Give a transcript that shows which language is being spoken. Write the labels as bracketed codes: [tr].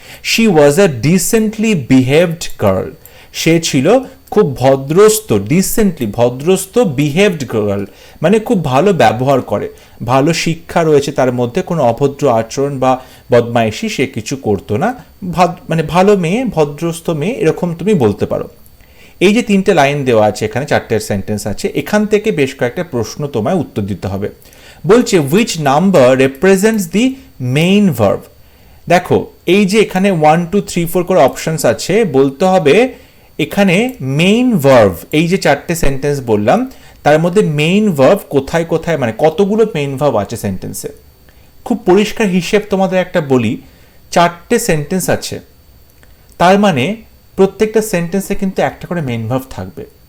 [en] she was a decently behaved girl, [bn] সে ছিল খুব ভদ্রস্থ, decently ভদ্রস্থ, behaved girl মানে খুব ভালো ব্যবহার করে, ভালো শিক্ষা রয়েছে তার মধ্যে, কোনো অভদ্র আচরণ বা বদমাইশি সে কিছু করতো না, মানে ভালো মেয়ে, ভদ্রস্থ মেয়ে, এরকম তুমি বলতে পারো। এই যে 3টে লাইন দেওয়া আছে, এখানে 4টে সেন্টেন্স আছে, এখান থেকে বেশ কয়েকটা প্রশ্ন তোমায় উত্তর দিতে হবে। [en] বলছে which number represents the main verb। [bn] দেখো এই যে এখানে 1 2 3 4 করে অপশনস আছে, বলতে হবে এখানে মেইন ভার্ব, এই যে 4টে সেন্টেন্স বললাম তার মধ্যে মেইন ভার্ব কোথায় কোথায়, মানে কতগুলো মেইন ভার্ব আছে সেন্টেন্সে। খুব পরিষ্কার হিসেব তোমাদের একটা বলি, 4টে সেন্টেন্স আছে, তার মানে প্রত্যেকটা সেন্টেন্সে কিন্তু একটা করে মেইন ভার্ব থাকবে।